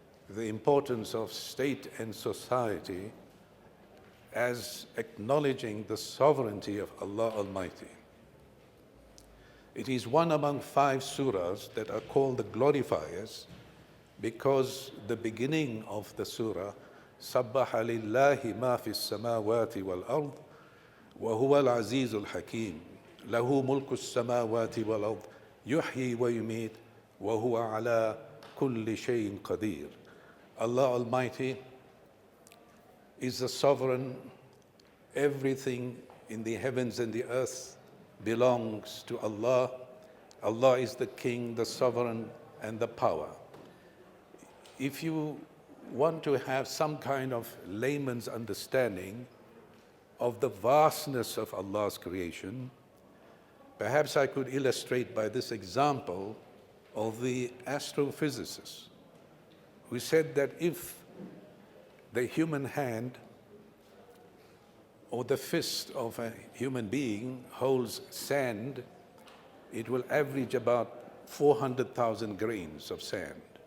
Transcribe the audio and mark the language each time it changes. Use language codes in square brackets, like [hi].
[en] the importance of state and society as acknowledging the sovereignty of Allah Almighty. It is one among 5 surahs that are called the glorifiers because the beginning of the surah, [ar] سَبَّحَ لِلَّهِ مَا فِي السَّمَاوَاتِ وَالْأَرْضِ وَهُوَ الْعَزِيزُ الْحَكِيمُ لَهُ مُلْكُ السَّمَاوَاتِ وَالْأَرْضِ يُحْيِي وَيُمِيتُ وَهُوَ عَلَى كُلِّ شَيْءٍ قَدِيرٌ. [en] Allah Almighty is the sovereign. Everything in the heavens and the earth belongs to Allah. Allah is the king, the sovereign, and the power. If you want to have some kind of layman's understanding of the vastness of Allah's creation, perhaps I could illustrate by this example of the astrophysicists who said that if the human hand or the fist of a human being holds sand, it will average about 400,000 grains of sand.